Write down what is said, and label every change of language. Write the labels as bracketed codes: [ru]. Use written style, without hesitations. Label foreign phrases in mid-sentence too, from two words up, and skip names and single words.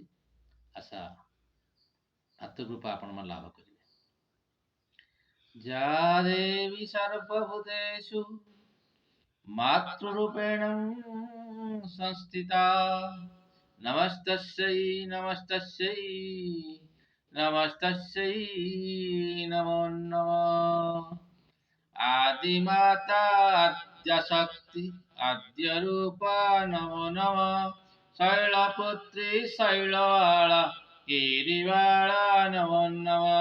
[or] ଆଶା ମାତୃକୃପା ଆପଣମାନେ ଲାଭ କରିବେ। [sa] ଯା ଦେବୀ ସର୍ବଭୂତେଷୁ ମାତୃରୂପେଣ ସଂସ୍ଥିତା ନମସ୍ତସ୍यै ନମସ୍ତସ୍यै नमस्तस्यै नमो नमः। आदिमाता आद्यशक्ति आद्यरूपा नमो नमः। शैलपुत्री शैलवाला गिरिवाला नमो नमः।